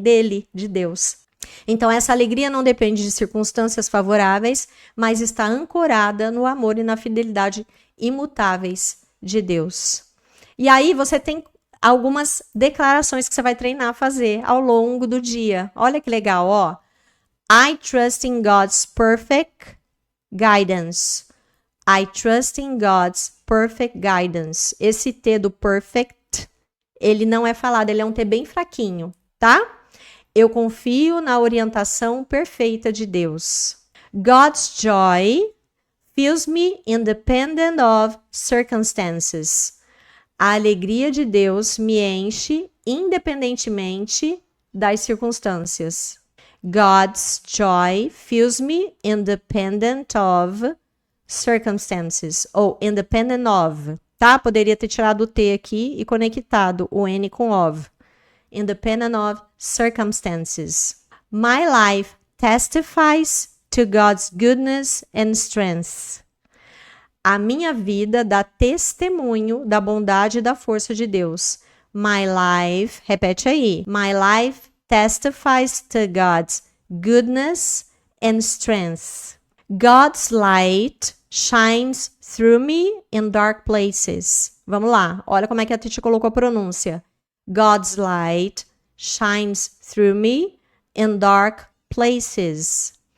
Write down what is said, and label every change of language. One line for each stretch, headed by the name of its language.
Portuguese: Dele, de Deus. Então, essa alegria não depende de circunstâncias favoráveis, mas está ancorada no amor e na fidelidade imutáveis de Deus. E aí, você tem algumas declarações que você vai treinar a fazer ao longo do dia. Olha que legal, ó.
English: I trust in God's perfect guidance. I trust in God's perfect guidance.
Portuguese: Esse T do perfect, ele não é falado, ele é um T bem fraquinho, tá? Eu confio na orientação perfeita de Deus.
English: God's joy fills me independent of circumstances.
Portuguese: A alegria de Deus me enche independentemente das circunstâncias.
English: God's joy fills me independent of circumstances.
Portuguese: Ou
English: independent of,
Portuguese: tá? Poderia ter tirado o T aqui e conectado o N com of.
English: Independent of circumstances. My life testifies to God's goodness and strength.
Portuguese: A minha vida dá testemunho da bondade e da força de Deus.
English: My life,
Portuguese: repete aí.
English: My life testifies to God's goodness and strength. God's light shines through me in dark places.
Portuguese: Vamos lá, olha como é que a Titi colocou a pronúncia.
English: God's light shines through me in dark places.